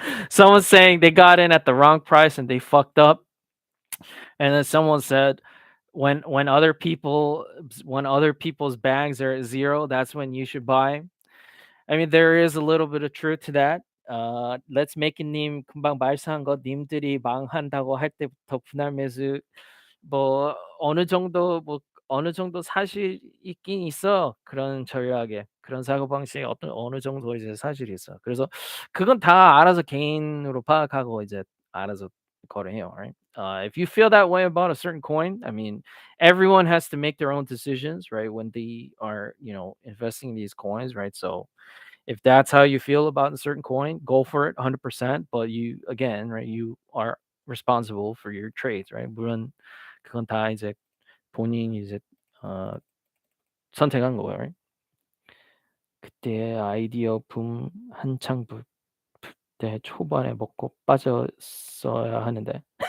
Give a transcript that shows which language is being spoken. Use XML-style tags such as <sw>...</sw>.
<en>Someone saying they got in at the wrong price and they fucked up, and then someone said when other people's bags are at zero, that's when you should buy. I mean, there is a little bit of truth to that.</en> <ko>Let's make 님 금방 말씀한 거 님들이 망한다고 할 때부터 분할 매수 뭐 어느 정도 사실 있긴 있어. 그런 전략에 그런 사고방식에 어느 정도 이제 사실이 있어. 그래서 그건 다 알아서 개인으로 파악하고 이제 알아서 거래해요.</ko> <en>Right? If you feel that way about a certain coin, I mean, everyone has to make their own decisions, right? When they are, investing in these coins, right? So if that's how you feel about a certain coin, go for it 100%. But you, again, right, you are responsible for your trades, right?</en> <ko>물론 그건 다 이제 본인이 이제 어 선택한 거고요.</ko> <en>Right?</en> <ko>그때 아이디어 붐 한창 때 초반에 먹고 빠졌어야 하는데.</ko>